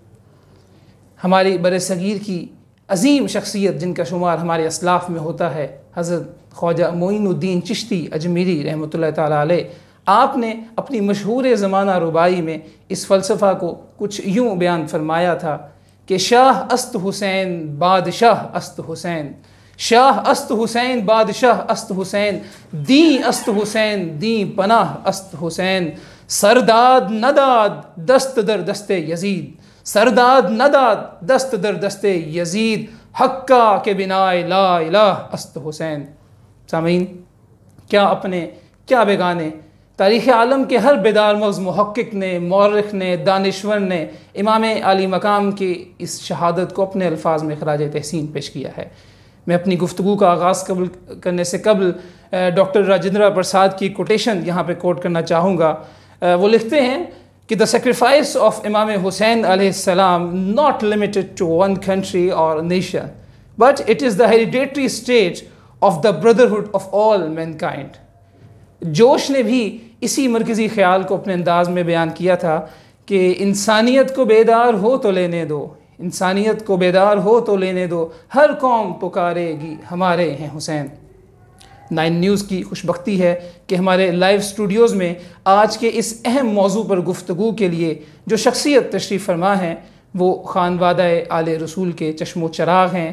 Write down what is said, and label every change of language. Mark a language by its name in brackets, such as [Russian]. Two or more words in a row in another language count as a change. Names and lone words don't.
[Urdu] ہماری برصغیر کی عظیم شخصیت جن کا شمار ہمارے اسلاف میں ہوتا ہے، حضرت خواجہ معین الدین چشتی اجمیری رحمۃ اللہ تعالیٰ علیہ، آپ نے اپنی مشہور زمانہ ربائی میں اس فلسفہ کو کچھ یوں بیان فرمایا تھا کہ [Persian] شاہ است حسین بادشاہ است حسین، شاہ است حسین بادشاہ است حسین، دین است حسین دین پناہ است حسین، سرداد نداد دست در دست یزید، سرداد نداد دست در دست یزید، حقا کے بنائے لا الہ است حسین۔ [Urdu] سامعین، کیا اپنے کیا بیگانے، تاریخ عالم کے ہر بیدار مغز محقق نے، مورخ نے، دانشور نے امام عالی مقام کی اس شہادت کو اپنے الفاظ میں خراج تحسین پیش کیا ہے۔ میں اپنی گفتگو کا آغاز کرنے سے قبل ڈاکٹر راجندرا پرساد کی کوٹیشن یہاں پہ کوٹ کرنا چاہوں گا۔ وہ لکھتے ہیں کہ [English] the sacrifice of Imam Hussain [Arabic] علیه السلام [English] not limited to one country or nation, but it is the hereditary state of the brotherhood of all mankind۔ [Urdu] جوش نے بھی اسی مرکزی خیال کو اپنے انداز میں بیان کیا تھا کہ انسانیت کو بیدار ہو تو لینے دو، انسانیت کو بیدار ہو تو لینے دو، ہر قوم پکارے گی ہمارے ہیں حسین۔ 9 نیوز کی خوشبختی ہے کہ ہمارے لائیو اسٹوڈیوز میں آج کے اس اہم موضوع پر گفتگو کے لیے جو شخصیت تشریف فرما ہیں وہ خانوادہ آل رسول کے چشم و چراغ ہیں۔